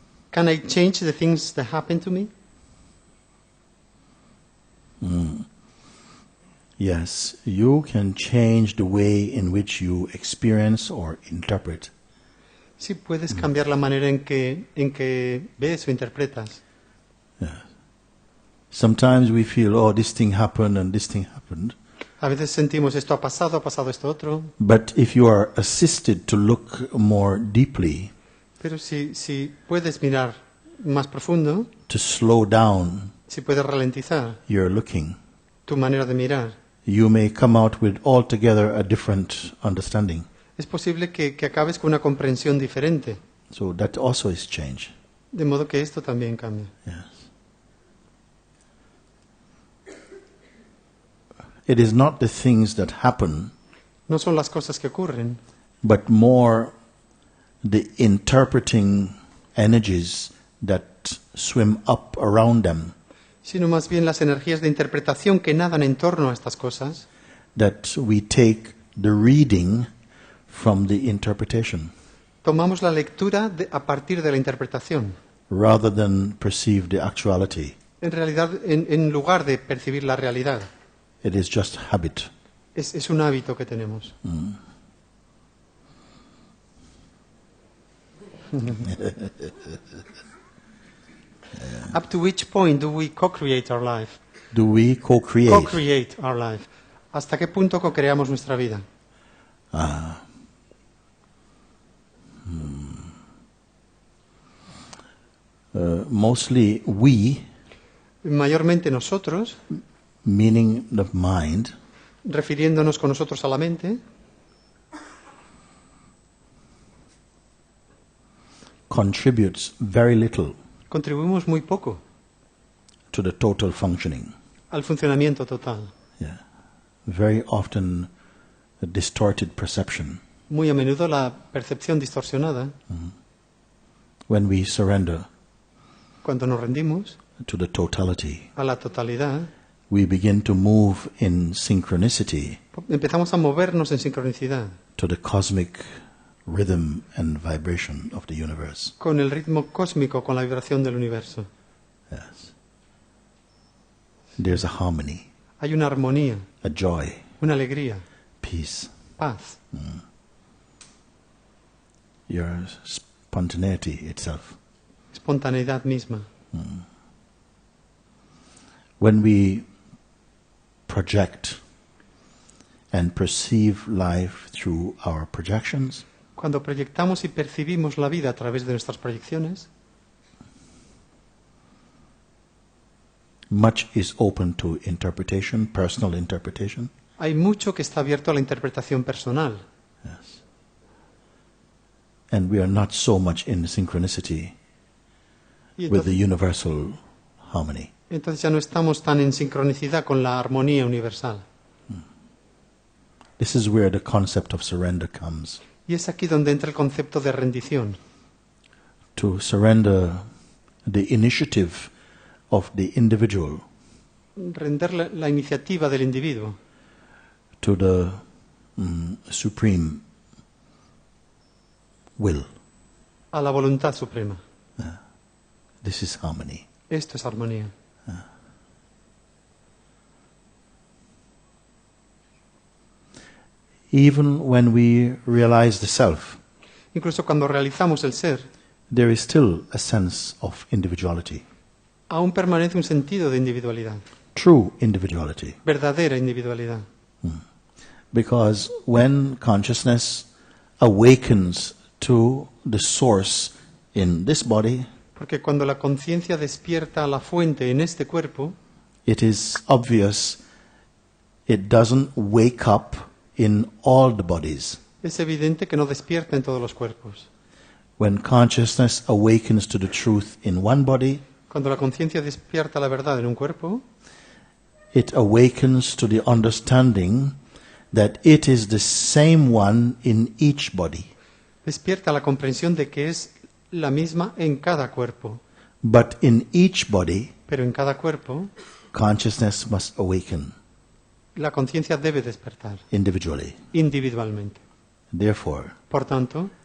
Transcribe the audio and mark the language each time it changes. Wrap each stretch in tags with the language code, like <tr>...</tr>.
<en>Can I change the things that happen to me? Yes, you can change the way in which you experience or interpret.</en> <es>Sí, puedes cambiar la manera en que ves o interpretas.</es> <en>Sometimes we feel, oh, this thing happened and this thing happened.</en> <es>A veces sentimos esto ha pasado esto otro.</es> <en>But if you are assisted to look more deeply,</en> <es>Pero si puedes mirar más profundo,</es> <en>to slow down</en> <es>si puedes ralentizar</es> <en>your looking,</en> <es>tu manera de mirar,</es> <en>you may come out with altogether a different understanding.</en> <es>es posible que acabes con una comprensión diferente.</es> <en>So that also is change.</en> <es>De modo que esto también cambia.</es> <en>Yes. It is not the things that happen,</en> <es>No son las cosas que ocurren,</es> <en>but more the interpreting energies that swim up around them,</en> <es>sino más bien las energías de interpretación que nadan en torno a estas cosas,</es> <en>that we take the reading from the interpretation,</en> <es>tomamos la lectura a partir de la interpretación,</es> <en>rather than perceive the actuality.</en> <es>en realidad en lugar de percibir la realidad.</es> <en>It is just habit.</en> <es>Es un hábito que tenemos.</es> <en>Up to which point do we co-create our life? Do we co-create? Co-create our life.</en> <es>¿Hasta qué punto co-creamos nuestra vida?</es> <en>Mostly we,</en> <es>Mayormente nosotros,</es> <en>meaning the mind,</en> <es>refiriéndonos con nosotros a la mente,</es> <en>contributes very little</en> <es>contribuimos muy poco</es> <en>to the total functioning.</en> <es>al funcionamiento total.</es> <en>Yeah. Very often a distorted perception.</en> <es>Muy a menudo la percepción distorsionada,</es> <en>When we surrender</en> <es>cuando nos rendimos</es> <en>to the totality,</en> <es>a la totalidad,</es> <en>we begin to move in synchronicity</en> <es>empezamos a movernos en sincronicidad</es> <en>to the cosmic rhythm and vibration of the universe.</en> <es>con el ritmo cósmico, con la vibración del universo.</es> <en>Yes. There's a harmony,</en> <es>Hay una armonía,</es> <en>a joy,</en> <es>una alegría,</es> <en>peace,</en> <es>paz,</es> <en>your spontaneity itself.</en> <es>espontaneidad misma.</es> <en>When we project and perceive life through our projections,</en> <es>Cuando proyectamos y percibimos la vida a través de nuestras proyecciones,</es> <en>much is open to interpretation, personal interpretation.</en> <es>hay mucho que está abierto a la interpretación personal.</es> <en>Yes. And we are not so much in synchronicity</en> <es>Y</es> <en>with the</en> <es>entonces,</es> <en>universal harmony.</en> <es>entonces ya no estamos tan en sincronicidad con la armonía universal.</es> <en>This is where the concept of surrender comes.</en> <es>Y es aquí donde entra el concepto de rendición.</es> <en>To surrender the initiative of the individual</en> <es>Render la iniciativa del individuo</es> <en>to the supreme will.</en> <es>a la voluntad suprema.</es> <en>This is harmony.</en> <es>Esto es armonía.</es> <en>Even when we realize the self,</en> <es>Incluso cuando realizamos el ser,</es> <en>there is still a sense of individuality,</en> <es>aún permanece un sentido de individualidad,</es> <en>true individuality.</en> <es>verdadera individualidad.</es> <en>Because when consciousness awakens to the source in this body,</en> <es>Porque cuando la conciencia despierta a la fuente en este cuerpo,</es> <en>it is obvious it doesn't wake up in all the bodies.</en> <es>Es evidente que no despierta en todos los cuerpos.</es> <en>When consciousness awakens to the truth in one body,</en> <es>Cuando la conciencia despierta la verdad en un cuerpo,</es> <en>it awakens to the understanding that it is the same one in each body.</en> <es>despierta la comprensión de que es la misma en cada cuerpo.</es> <en>But in each body,</en> <es>Pero en cada cuerpo,</es> <en>consciousness must awaken</en> <es>la conciencia debe despertar</es> <en>individually.</en> <es>individualmente.</es> <en>Therefore,</en> <es>Por tanto,</es>